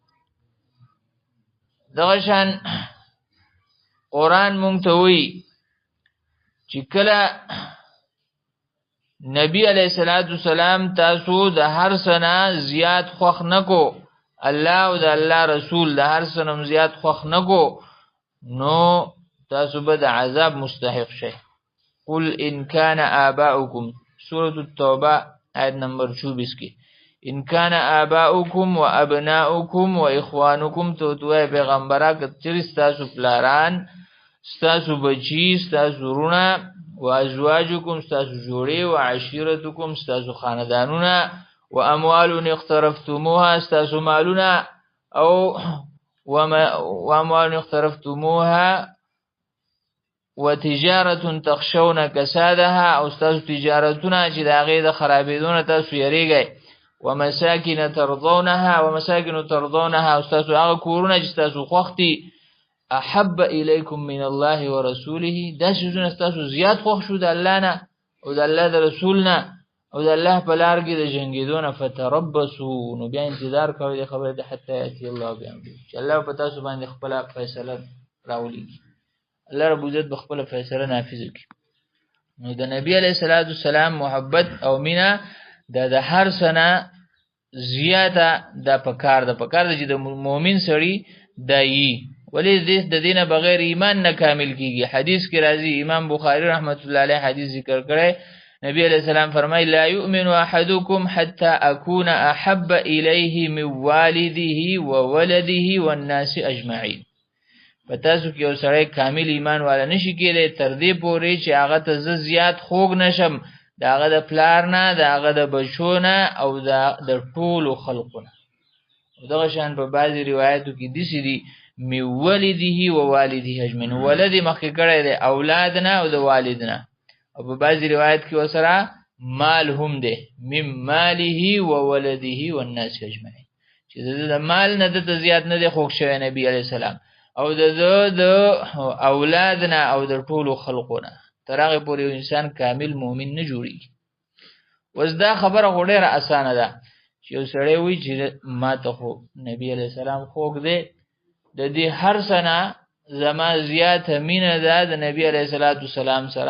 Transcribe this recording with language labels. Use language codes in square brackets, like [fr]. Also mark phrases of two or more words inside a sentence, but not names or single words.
[ps] دغه شان قرآن مونږ ته وایي چې کله نبی علیہ السلام تاسو د هر څه نه زیات خوښ نه کو، الله او د الله رسول د هر څه نه زیات خوښ نه کو، نو تاسو به د عذاب مستحق شئ. [ar] قل ان کان آباؤکم، [ps] سورة التوبه آیت نمبر 24 کې، [ar] ان کان آباؤکم و ابناؤکم و اخوانکم، [ps] تو توی پیغمبره که چیرې ستاسو پلاران، ستاسو بچی، ستاسو رونه، [ar] و ازواجکم [ps] ستاسو جوړې، [ar] و عشیرتکم [ps] ستاسو خاندانونه، [ar] و اموال اقترفتموها [ps] ستاسو مالونه، او [ar] و اموال اقترفتموها و تجارت تخشون کسادها، [ps] او ستاسو تجارتونه چې د هغې د خرابېدو نه تاسو یریږئ، [ar] و مساکن ترضونها، و مساکن ترضونها، [ps] او ستاسو هغه کورونه چې ستاسو خوښ دي، [ar] احب الیکم من الله ورسوله، [ps] دا څیزونه ستاسو زیات خوښ شو د الله نه او د الله د رسول نه او د الله په لار کې د جنګېدو نه، فتربصوا، نو بیا انتظار کوئ د خبرې د [ar] حتی یأتی الله بأمره، [ps] چې الله په تاسو باندې خپله فیصله راولیږي، الله رب العزت به خپله فیصله نافظه کړي. نو د نبی علیه السلام محبت او مینه دا د هر څه نه زیاته دا پکار ده چې د مؤمن سړي دا یي، ولی د دینه بغیر ایمان نه کامل کیږي. حدیث کې راځي، امام بخاری رحمت الله علیه حدیث ذکر کړی، نبی علیہ السلام فرمای [ar] لا یؤمن احدکم حتى اكون احب الیه من والده وولده والناس اجمعین. [ps] پتاسو کې یو سړی کامل ایمان والا نشي کېدی تر دې پورې چې هغه ته زه زیات خوږ نشم د هغه د پلار نه، د هغه د بچو نه، او د ټولو خلقو نه. دغه شان په بعضې روایاتو کې داسې دي [ar] من ولده و والده اجمعین، [ps] ولد مخکې کړی دی اولاد نه او د والد نه، او په بعضې روایت کې ورسره مال هم دی، [ar] من ماله و ولده والناس اجمعین، [ps] چې د مال نه دته زیات نه دی خوږ شوی نبی علیه السلام، او د اولاد نه او د ټولو خلقو نه، تر هغې پورې یو انسان کامل مؤمن نه جوړېږي. اوس دا خبره خو ډېره اسانه ده چې یو سړی وایي چې ما ته خو نبی علیه السلام خوږ دی، د دې هر څه نه زما زیاته مینه ده د نبی علیه السلام سره.